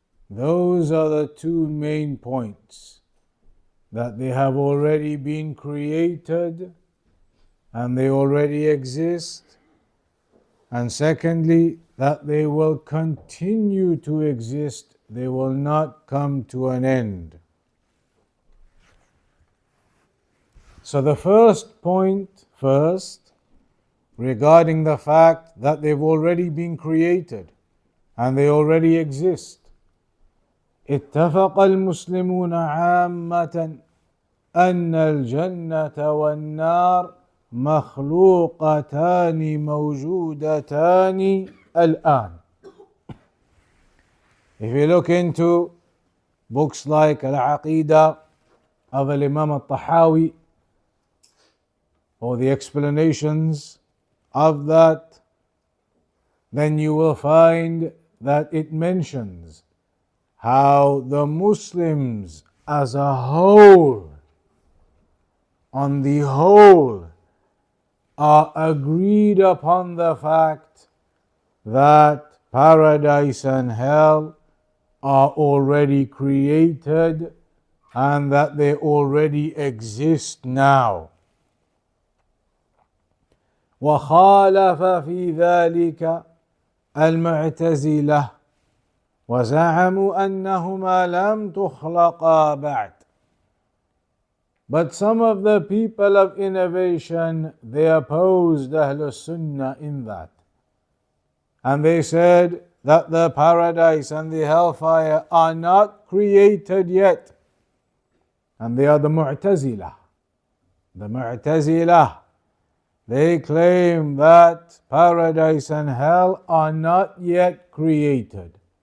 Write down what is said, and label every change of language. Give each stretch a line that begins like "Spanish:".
English: Those are the two main points, that they have already been created and they already exist, and secondly, that they will continue to exist, they will not come to an end. So the first point first, regarding the fact that they've already been created and they already exist.
Arabic: اتفق المسلمون عامة أن الجنة والنار مخلوقتان موجودتان الآن.
English: If you look into books like Al-Aqeedah of Imām al-Tahawi, or the explanations of that, then you will find that it mentions how the Muslims as a whole, on the whole, are agreed upon the fact that paradise and hell are already created and that they already exist now.
Arabic: وخالف في ذلك المعتزلة وزعموا أنهما لم تخلقا بعد.
English: But some of the people of innovation, they opposed Ahlul Sunnah in that. And they said that the paradise and the hellfire are not created yet. And they are the Mu'tazilah. The Mu'tazilah, they claim that paradise and hell are not yet created.